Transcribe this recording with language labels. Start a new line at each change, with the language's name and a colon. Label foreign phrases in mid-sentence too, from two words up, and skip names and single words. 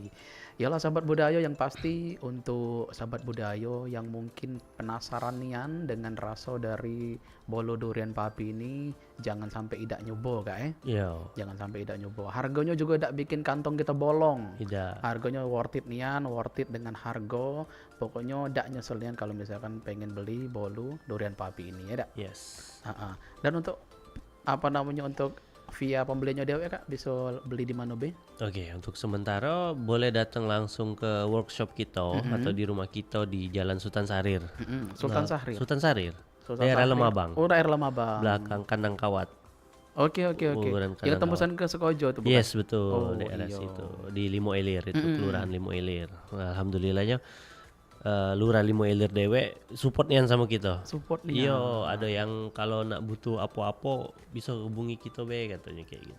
Indonesian: Yalah sahabat budaya, yang pasti untuk sahabat budaya yang mungkin penasaran nian dengan rasa dari Bolo Durian Papi ini, jangan sampai idak nyoba Kak ya. Iya. Jangan sampai idak nyoba. Harganya juga idak bikin kantong kita bolong. Tidak. Harganya
English: worth it
Indonesian: nian,
English: worth it
Indonesian: dengan harga. Pokoknya dak nyesel nian kalau misalkan pengen beli Bolo Durian Papi ini ya dak. Yes. Dan untuk untuk via pembeliannya dewe Kak, bisa beli di mana be? Oke, untuk sementara boleh datang langsung ke workshop kita atau di rumah kita di Jalan Sultan Sarir. Sultan Sahrir. Sultan Sarir. Sultan Daerah Sahrir. Lemabang. Oh, daerah Lemabang. Belakang Kandang Kawat. Oke. Kuburan Yang Kandang tembusan ke Sekojo tuh bukan? Yes, betul. Oh, Daerah iya. situ. Di Limo Ilir itu, Kelurahan Limo Ilir. Nah, alhamdulillahnya Lurah Limo Ilir dewe support nian sama kita. Support nih. Iya, ada yang kalau nak butuh apa-apa bisa hubungi kita be, katanya kayak gitu.